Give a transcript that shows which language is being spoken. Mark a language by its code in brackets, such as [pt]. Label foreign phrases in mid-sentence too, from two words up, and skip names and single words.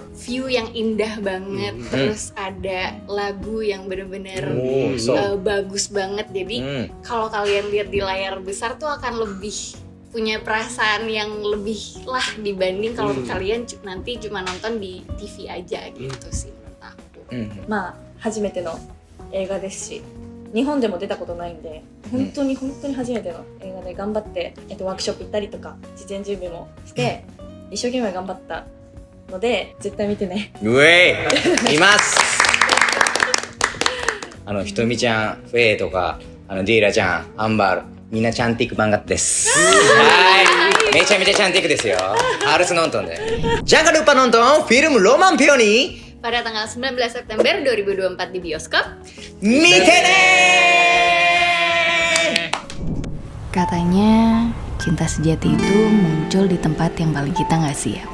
[id] View yang indah banget, terus ada lagu yang bener-bener bagus banget. Jadi kalau kalian lihat di layar besar tuh akan lebih punya perasaan yang lebih lah dibanding kalau kalian nanti cuma nonton di TV aja gitu sih menurut aku. [ja] まあ初めての映画ですし、日本でも出たことないんで、本当に初めての映画で頑張って、ワークショップ行ったりとか事前準備もして、一生懸命頑張ったので絶対見てね。います。ひとみちゃん、フェイとか、ディーラちゃん、アンバール、みんな [id] cantik banget [ja] です。はい。めちゃめちゃチャンティックですよ。 [id] harus nonton deh. Jangan lupa nonton film Roman Peony Pada tanggal 19 September 2024 di bioskop. [ja] 見てね! [id] Katanya cinta sejati itu muncul di tempat yang paling kita gak siap.